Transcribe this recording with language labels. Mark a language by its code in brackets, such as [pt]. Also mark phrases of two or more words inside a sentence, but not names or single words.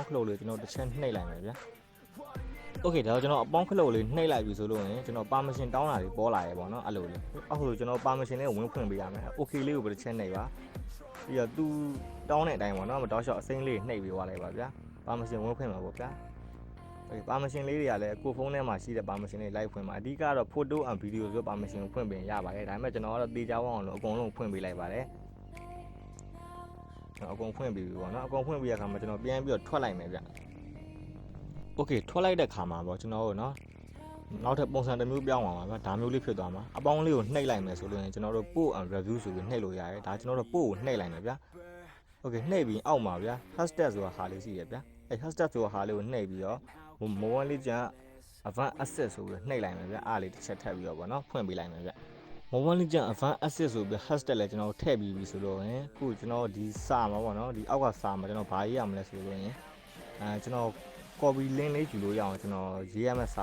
[my] ခလုတ်လေးကျွန်တော်တစ်ချက်နှိပ်လိုက်မယ်ဗျာ Okay ဒါတော့ကျွန်တော်အပေါင်းခလုတ်လေးနှိပ်လိုက်ပြီဆိုလို့ရင်ကျွန်တော် permission တောင်းတာတွေပေါ်လာရေပေါ့နော်အဲ့လိုလေ အောက်ဆိုကျွန်တော် permission လေးကိုဝင်ဖွင့်ပေးရမယ် Okay လေးကိုပဲတစ်ချက်နှိပ်ပါပြီးတော့သူတောင်းတဲ့အတိုင်းပေါ့နော်မတောက်လျှောက်အစိမ်းလေးနှိပ်ပေးသွားလိုက်ပါဗျာ permission ဝင်ဖွင့်မှာပေါ့ဗျာ Okay permission လေးတွေကလည်းကိုဖုန်းထဲမှာရှိတဲ့ permission လေးလိုက်ဖွင့်ပါအဓိကတော့ [en] photo and video [my] ဆို permission ကိုဖွင့်ပေးရပါတယ်ဒါပေမဲ့ကျွန်တော်ကတော့တေချာအောင်လို့အကုန်လုံးဖွင့်ပေးလိုက်ပါတယ်အကုန်ဖွင့်ပေးပြီပေါ့နော်အကုန်ဖွင့်ပေးရခါမှာကျွန်တော်ပြန်ပြီးတော့ထွက်လိုက်မယ်ဗျ Okay ထွက်လိုက်တဲ့ခါမှာပေါ့ကျွန်တော်တို့နော်နောက်ထပ်ပုံစံတစ်မျိုးပြောင်းသွားမှာဗျာဒါမျိုးလေးဖြစ်သွားမှာအပေါင်းလေးကိုနှိပ်လိုက်မယ်ဆိုလို့ရင်ကျွန်တော်တို့ post [en] and review [my] ဆိုပြီးနှိပ်လို့ရတယ်ဒါကျွန်တော်တို့ post ကိုနှိပ်လိုက်မယ်ဗျာ Okay နှိပ်ပြီးအောက်မှာဗျာ hashtag ဆိုတာဟာလေးရှိရဗျာအဲ hashtag ဆိုတာဟာလေးကိုနှိပ်ပြီးတော့ Mobile Legends Advanced Access ဆိုပြီးနှိပ်လိုက်မယ်ဗျာအားလေးတစ်ချက်ထပ်ပြီးတော့ပေါ့နော်ဖွင့်ပေးလိုက်မယ်ဗျာ Mobile Legends Advanced Access ဆိုပြီး hashtag လည်းကျွန်တော်ထည့်ပြီးပြီဆိုလို့ရင်ခုကျွန်တော်ဒီစာမှာပေါ့နော်ဒီအောက်ကစာမှာကျွန်တော်ဘာရေးရမလဲဆိုလို့ရင်ကျွန်တော် [en] copy link [my] လေးယူလို့ရအောင်ကျွန်တော်ရေးရမယ့်စာ